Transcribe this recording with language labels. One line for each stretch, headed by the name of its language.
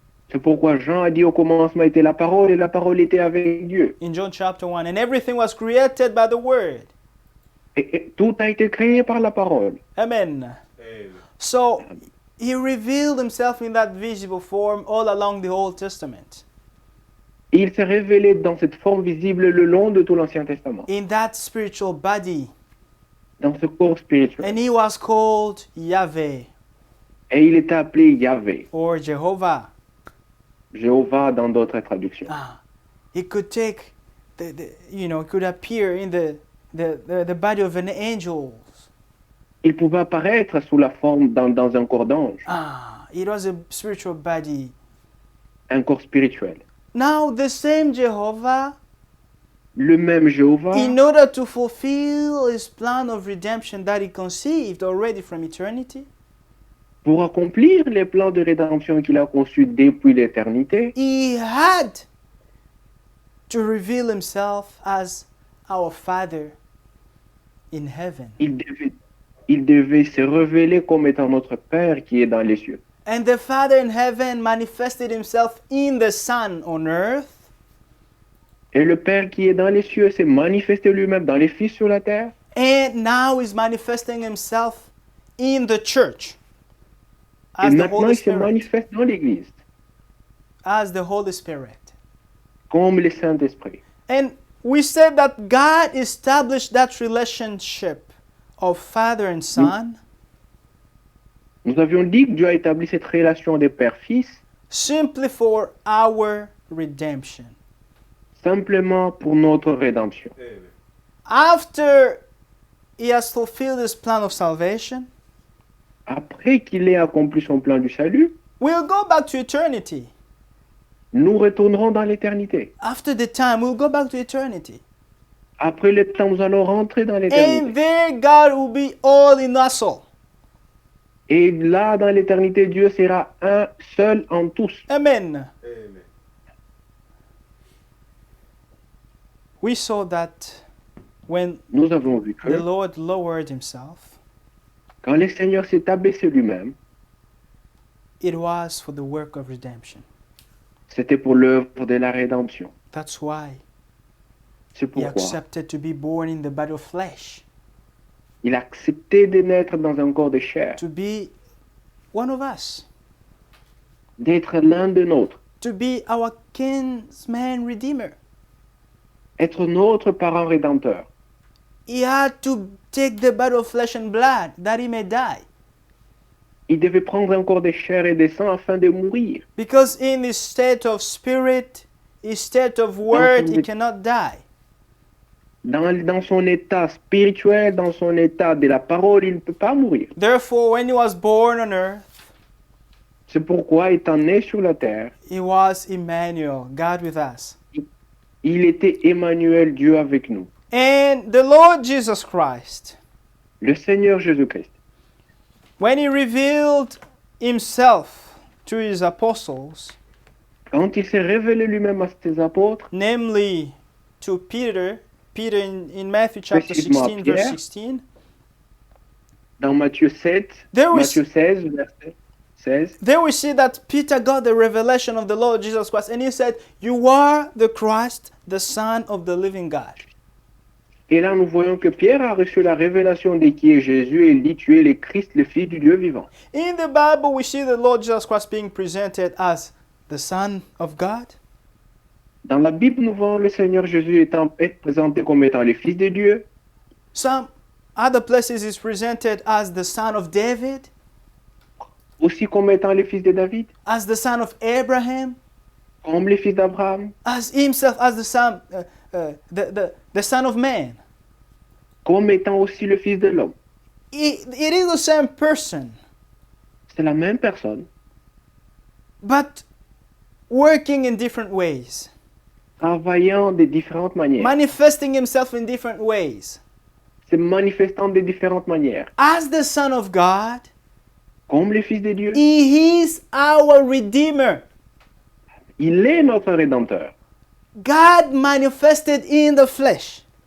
French: C'est pourquoi Jean a dit au commencement était la parole et la parole était avec Dieu.
English: In John chapter 1, and everything was created by the word.
French: Et tout a été créé par la parole.
English: Amen. So he revealed himself in that visible form all along the Old Testament.
French: Et il s'est révélé dans cette forme visible le long de tout l'Ancien Testament,
English: In that spiritual body.
French: dans ce corps spirituel.
English: And he was called Yahweh
French: Et il est appelé Yahvé,
English: or Jehovah.
French: Jéhovah dans d'autres traductions.
English: He could take could appear in the body of an angel.
French: Il pouvait apparaître sous la forme dans un corps d'ange,
English: It was a spiritual body.
French: un corps spirituel.
English: Now the same Jehovah,
French: Le même Jéhovah,
English: in order to fulfill his plan of redemption that he conceived already from eternity,
French: pour accomplir les plans de rédemption qu'il a conçus depuis l'éternité,
English: he had to reveal himself as our Father in heaven.
French: il devait se révéler comme étant notre Père qui est dans les cieux.
English: And the Father in heaven manifested himself in the Son on earth.
French: Et le Père qui est dans les cieux s'est manifesté lui-même dans les fils sur la terre.
English: And now he's manifesting himself in the church.
French: Et
English: As the
French: maintenant,
English: Holy
French: il se
English: Spirit.
French: manifeste dans l'Église,
English: As the Holy Spirit.
French: comme le Saint-Esprit.
English: And we said that God established that relationship of Father and Son
French: Nous avions dit que Dieu a établi cette relation de père-fils
English: simply for our redemption.
French: simplement pour notre rédemption.
English: After he has fulfilled his plan of salvation,
French: Après qu'il ait accompli son plan du salut,
English: we'll go back to eternity.
French: nous retournerons dans l'éternité.
English: After the time, we'll go back to eternity.
French: Après le temps, nous allons rentrer dans
English: And
French: l'éternité.
English: there God will be all in us all.
French: Et là, dans l'éternité, Dieu sera un seul en tous.
English: Amen. We saw that when
French: Nous avons vu que
English: the Lord lowered himself,
French: quand le Seigneur s'est abaissé lui-même,
English: it was for the work of redemption.
French: c'était pour l'œuvre de la rédemption.
English: That's why
French: C'est
English: he
French: pourquoi
English: accepted to be born in the body of flesh,
French: il a accepté de naître dans un corps de chair,
English: to be one of us,
French: d'être l'un de nôtres,
English: to be our kinsman redeemer.
French: être notre parent rédempteur.
English: He had to take the body of flesh and blood that he may die.
French: Il devait prendre un corps de chair et de sang afin de mourir.
English: Because in his state of spirit, his state of word, he cannot die.
French: Dans son état spirituel, dans son état de la parole, il ne peut pas mourir.
English: Therefore, when he was born on earth,
French: C'est pourquoi, étant né sur la terre,
English: he was Emmanuel, God with us.
French: il était Emmanuel, Dieu avec nous.
English: And the Lord Jesus Christ,
French: Le Seigneur Jésus-Christ,
English: when he revealed himself to his apostles,
French: quand il s'est révélé lui-même à ses apôtres,
English: namely to Peter in Matthew chapter
French: Précisément
English: 16, verse
French: Pierre.
English: 16,
French: dans Matthieu 7,
English: There we
French: Matthieu 16, verset 16,
English: there we see that Peter got the revelation of the Lord Jesus Christ, and he said, "You are the Christ, the Son of the living God."
French: et là nous voyons que Pierre a reçu la révélation de qui est Jésus et il dit tu es le Christ, le Fils du Dieu vivant.
English: In the Bible, we see the Lord Jesus Christ being presented as the Son of God,
French: Dans la Bible, nous voyons le Seigneur Jésus être présenté comme étant le Fils de Dieu.
English: some other places is presented as the Son of David,
French: Aussi comme étant le Fils de David,
English: as the Son of Abraham,
French: comme le Fils d'Abraham,
English: as himself as the Son, the Son of Man.
French: comme étant aussi le Fils de l'homme.
English: It is the same person,
French: C'est la même personne,
English: but working in different ways,
French: travaillant de différentes manières,
English: manifesting himself in different ways.
French: se manifestant de différentes manières.
English: As the Son of God,
French: Comme le Fils de Dieu,
English: he is our Redeemer.
French: il est notre Rédempteur.
English: God manifested in the flesh.